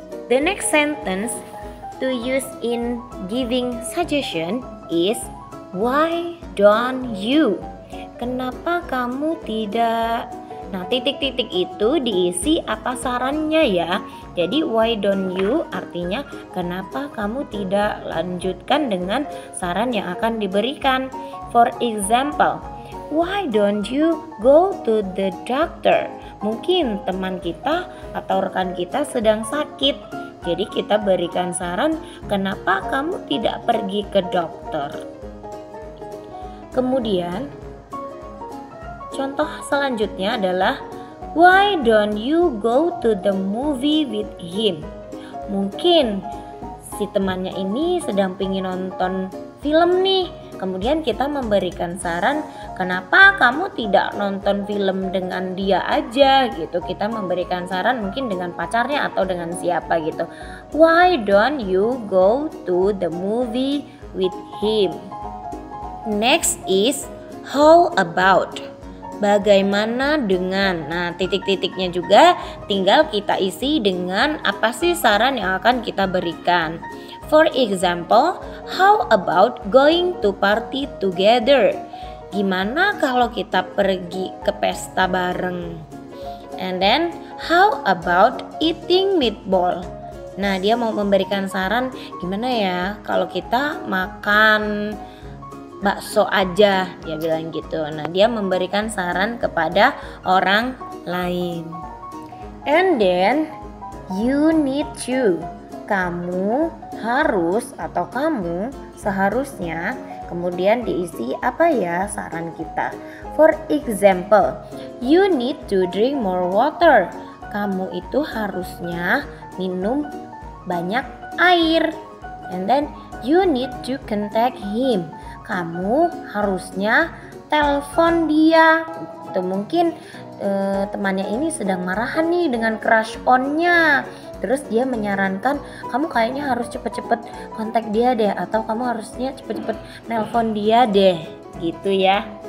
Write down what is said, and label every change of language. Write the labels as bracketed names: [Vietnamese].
[English] The next sentence to use in giving suggestion is why don't you? [Indonesian] Kenapa kamu tidak? Nah, titik-titik itu diisi atas sarannya ya. Jadi [English] why don't you [Indonesian] artinya kenapa kamu tidak lanjutkan dengan saran yang akan diberikan. [English] For example, why don't you go to the doctor? [Indonesian] Mungkin teman kita atau rekan kita sedang sakit. Jadi kita berikan saran, kenapa kamu tidak pergi ke dokter? Kemudian contoh selanjutnya adalah [English] why don't you go to the movie with him? [Indonesian] Mungkin si temannya ini sedang pengen nonton film nih. Kemudian kita memberikan saran, kenapa kamu tidak nonton film dengan dia aja gitu. Kita memberikan saran mungkin dengan pacarnya atau dengan siapa gitu. [English] Why don't you go to the movie with him? Next is how about? [Indonesian] Bagaimana dengan? Nah, titik-titiknya juga tinggal kita isi dengan apa sih saran yang akan kita berikan. [English] For example, how about going to party together? [Indonesian] Gimana kalau kita pergi ke pesta bareng? [English] And then, how about eating meatball? [Indonesian] Nah, dia mau memberikan saran gimana ya kalau kita makan bakso aja, dia bilang gitu. Nah, dia memberikan saran kepada orang lain. [English] And then you need to, [Indonesian] kamu harus atau kamu seharusnya, kemudian diisi apa ya saran kita. [English] For example, you need to drink more water. [Indonesian] Kamu itu harusnya minum banyak air. [English] And then you need to contact him. [Indonesian] Kamu harusnya telepon dia. Itu mungkin temannya ini sedang marahan nih dengan crush on-nya. Terus dia menyarankan kamu kayaknya harus cepet-cepet kontak dia deh, atau kamu harusnya cepet-cepet nelpon dia deh, gitu ya.